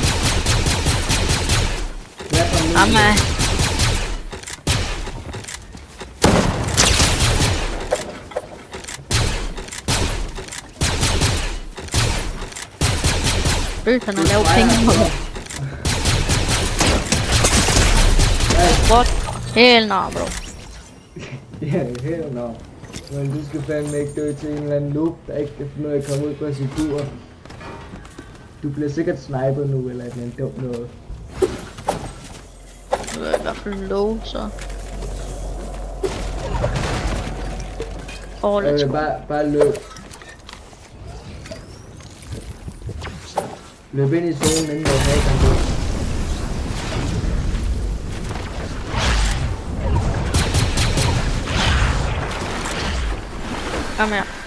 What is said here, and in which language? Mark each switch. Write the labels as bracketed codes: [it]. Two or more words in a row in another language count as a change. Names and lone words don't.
[da] Amma. Han har lavet penge på mig. [en] What? Hell no, bro. Ja, hell no. [da] Men du skal fandme ikke dø til en eller anden noob, der ikke kan finde ud af at komme ud på sin tur. Du bliver sikkert snipet nu, eller et eller andet dumt noget. Du er i hvert fald low, så. [en] Let's go. [da] Bare løb. Løb ind i zonen, inden jeg kan gå. Kom her.